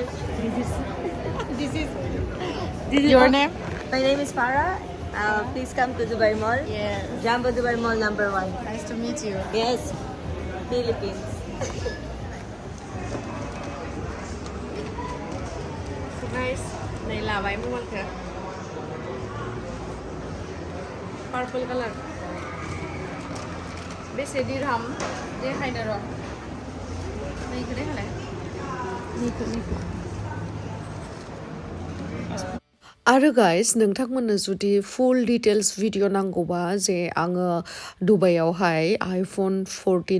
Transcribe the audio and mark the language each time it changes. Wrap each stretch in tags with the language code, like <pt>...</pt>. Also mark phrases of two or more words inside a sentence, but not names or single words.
<en>This is Your name? My name is Farah. Please come to Dubai Mall. Yes. Jwbw Mall number 1. Nice to meet you. Yes, Philippines. So guys,</en> <brx>नै लाबाय मबाइलखौ</brx> <en>purple color</en> <brx>बेसे दिरहाम देखायनो र' नैखौ देखायलाय आरो गाइस नोंथांमोननो जुदि</brx> <en>full details video</en> <brx>नांगौबा जे आङो दुबाइयावहाय आइफन 14</brx>